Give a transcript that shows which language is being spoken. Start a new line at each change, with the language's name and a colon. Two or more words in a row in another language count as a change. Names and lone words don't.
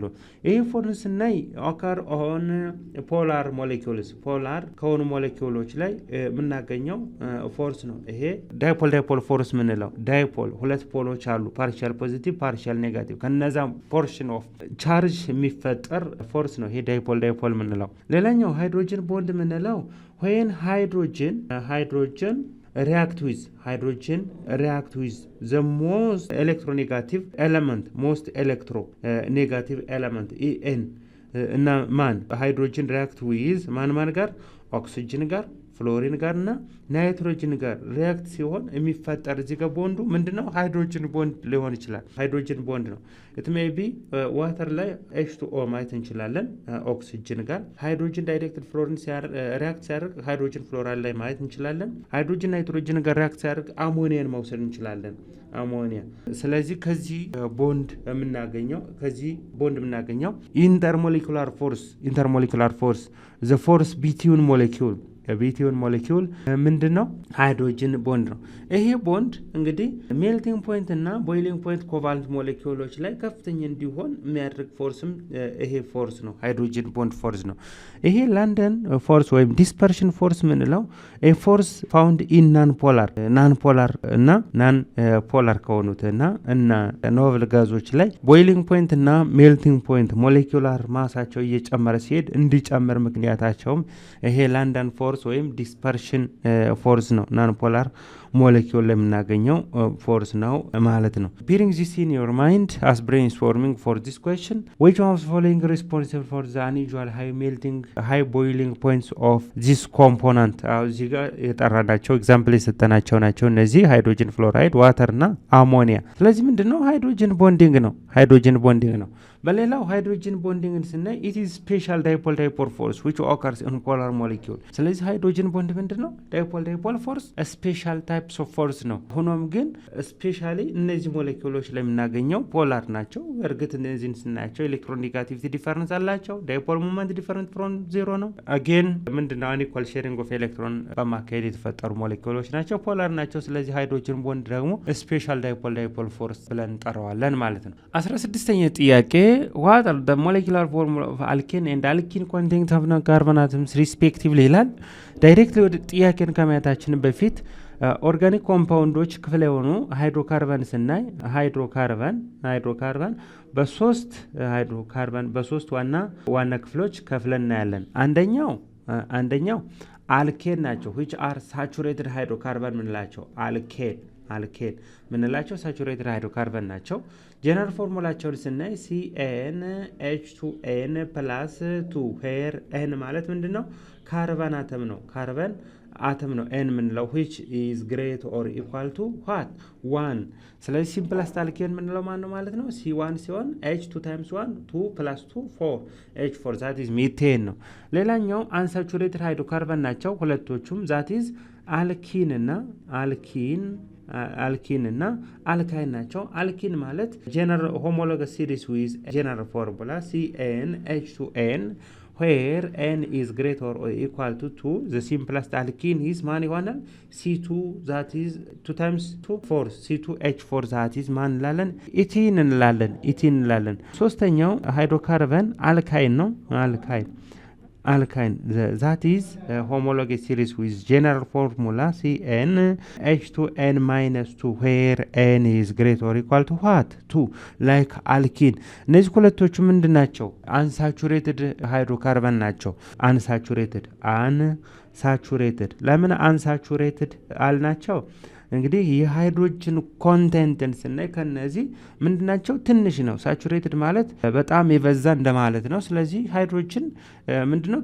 Amharic: ይሄ ፎርስ ስናይ
English: occur on polar molecules
Amharic: ፖላር ከሆኑ ሞሌኪውሎች ላይ የምናገኘው ፎርስ ነው። ይሄ
English: dipole force
Amharic: ምንለው ዳይፖል ሁለት ፖሎች አሉ፣
English: partial positive partial negative።
Amharic: ከነዛ
English: portion of charge
Amharic: የሚፈጠር ፎርስ ነው ይሄ ዳይፖል ምንለው። ሌላኛው
English: hydrogen bond
Amharic: ምንለው when
English: hydrogen react with the most electronegative element En
Amharic: እና ማን
English: hydrogen react with
Amharic: ማን ጋር? ኦክሲጅን ጋር ፍሎሪን ጋር እና ናይትሮጅን ጋር ሪያክት ሲሆን የሚፈጠር እዚህ ጋር ቦንዱ ምንድነው?
English: hydrogen bond
Amharic: ሊሆን ይችላል።
English: hydrogen bond
Amharic: ነው።
English: it may be
Amharic: ዋተር ላይ H2O ማየት እንችላለን ኦክሲጅን ጋር።
English: hydrogen directed fluorine react
Amharic: ሲያደርግ
English: hydrogen fluoride
Amharic: ላይ ማየት እንችላለን።
English: hydrogen nitrogen
Amharic: ጋር ሪያክት ሲያደርግ አሞኒያን መውሰድ እንችላለን። አሞኒያ። ስለዚህ ከዚህ ቦንድ የምናገኘው
English: intermolecular force the force between molecule
Amharic: ምንድነው?
English: hydrogen bond
Amharic: ነው። ይሄ ቦንድ እንግዲህ
English: melting point
Amharic: እና
English: boiling point
Amharic: ኮቫለንት ሞሌኪውሎች ላይ ከፍተኛ እንዲሆን የሚያደርግ ፎርስም ይሄ ፎርስ ነው፣
English: hydrogen bond force
Amharic: ነው። ይሄ
English: London force
Amharic: ወይም
English: dispersion force
Amharic: ምንለው
English: force found in non polar
Amharic: እና
English: non polar
Amharic: ከሆኑት እና ኖብል ጋዞች ላይ
English: boiling point
Amharic: እና
English: melting point
Amharic: ሞሌኪውላር ማሳቸው እየጨመረ ሲሄድ እንዲጨምር ምክንያታቸውም ይሄ
English: London force
Amharic: ወይም
English: dispersion force
Amharic: ነው።
English: non polar molecule
Amharic: ላይ የምናገኘው ፎርስ ነው ማለት ነው።
English: bearing this in your mind as brainstorming for this question, which of the following responsible for the unusual high boiling points of this component?
Amharic: እዚህ ጋር የጠራናቸው ኤግዛምፕል የሰጠናቸው ናቸው። እነዚህ
English: hydrogen fluoride፣
Amharic: ዋተር እና አሞኒያ። ስለዚህ ምንድነው?
English: hydrogen bonding
Amharic: ነው። በሌላው ሃይድሮጅን ቦንዲንግን ስናይ
English: it is special dipole force which occurs in polar molecule።
Amharic: ስለዚህ
English: hydrogen bond
Amharic: ምንድነው?
English: dipole force special types of force
Amharic: ነው። ሆኖም ግን ስፔሻሊ እነዚህ ሞሌኪውሎች ላይ የምናገኘው ፖላር ናቸው። እርግጥ እነዚህን ስናያቸው
English: electronegativity difference
Amharic: አላቸው።
English: dipole moment different from
Amharic: 0 ነው። አጌን ምንድነው?
English: unequal sharing of electron
Amharic: በማካሄድ የተፈጠሩ ሞሌኪውሎች ናቸው፣ ፖላር ናቸው። ስለዚህ
English: hydrogen bond
Amharic: ደግሞ
English: special dipole force
Amharic: ብለን እንጠራዋለን ማለት ነው። 16ኛ ጥያቄ
English: what are the molecular formula of alkene and alkene containing carbon atoms respectively
Amharic: ይላል። ዳይሬክትሊ ወደ ጥያቄን ከማየታችን በፊት ኦርጋኒክ ኮምፓውንዶች ክፍል የሆኑ ሃይድሮካርበን ስናይ ሃይድሮካርበን በሶስት ዋና ክፍሎች ከፍለን እናያለን። አንደኛው አልኬን ናቸው
English: which are saturated hydrocarbon
Amharic: ምንላቸው አልኬን ምንላቸው
English: saturated hydrocarbon
Amharic: ናቸው። ጀነራል ፎርሙላቸውን ስናይ CnH2n + 2 ሄር n ማለት ምንድነው? ካርበን አተም ነው n ምንለው
English: which is great or equal to what
Amharic: 1። ስለዚህ ሲምፕለስት አልኬን ምንለው ማን ነው ማለት ነው? C1 ሲሆን H2 times 1 2 + 2 4 H4
English: that is methane
Amharic: ነው። ሌላኛው
English: unsaturated hydrocarbon
Amharic: ናቸው ሁለቶቹም
English: that is
Amharic: አልኪን እና አልካይን ናቸው። አልኪን ማለት
English: general homologous series with general formula CnH2n where n is greater or equal to 2 the simplest alkene is
Amharic: ማን ይሆናል? C2
English: that is
Amharic: 2 times 2 4 C2H4 that is ማን እንላለን? ኢቲን እንላለን። ሶስተኛው ሃይድሮካርበን አልካይን ነው።
English: Alkyne that is homologous series with general formula CnH2n - 2 where n is greater or equal to what 2 like alkene።
Amharic: እነዚህ ሁለቶቹ ምንድን ናቸው?
English: unsaturated hydrocarbon
Amharic: ናቸው። አንሳቹሬትድ ለምን አንሳቹሬትድ አልናቸው? እንግዲህ የሃይድሮጅን ኮንቴንትን ስናይ ከነዚህ ምንድናቸው? ትንሽ ነው። ሳቹሬትድ ማለት በጣም የበዛ እንደማለት ነው። ስለዚህ ሃይድሮጅን ምንድነው?